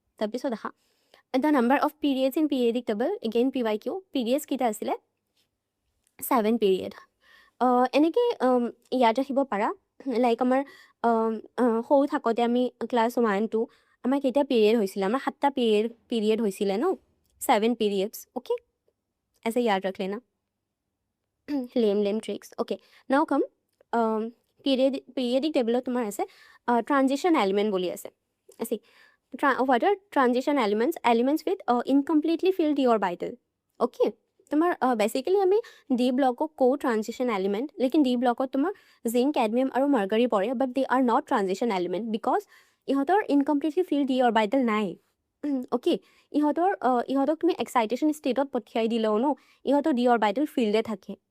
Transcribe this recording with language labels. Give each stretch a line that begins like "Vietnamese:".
Assamese: তাৰপিছত দেখা,
English: the number of periods in periodic table,
Assamese: again PYQ, periods কেইটা আছিলে? 7 পিৰিয়ড। এনেকৈ ইয়াদ ৰাখিব পাৰা, লাইক আমাৰ সৰু থাকোঁতে আমি ক্লাছ 1 2 আমাৰ কেইটা পিৰিয়ড হৈছিলে, আমাৰ 7টা পিৰিয়ড হৈছিলে ন, 7 periods.
Hindi: Okay, ऐसे याद रख लेना।
English: lame tricks. Okay, now come periodic table তোমাৰ আছে transition element বুলি আছে। see, what are transition elements with incompletely filled d orbital.
Assamese: Okay, তোমাৰ বেসিক্যালি আমি D ব্লকক কো ট্ৰানজিশন এলিমেন্ট, লেকিন D ব্লকত তোমাৰ জিংক, ক্যাডমিয়াম আৰু মাৰ্কাৰী পৰে,
English: but they are not transition element because
Assamese: ইহঁতৰ ইনকমপ্লিটলি ফিল্ড D অৰবিটেল নাই। অ'কে, ইহঁতক তুমি এক্সাইটেশ্যন ষ্টেটত পঠিয়াই দিলেও ন, ইহঁতৰ D অৰবিটেল ফিল্ডে থাকে।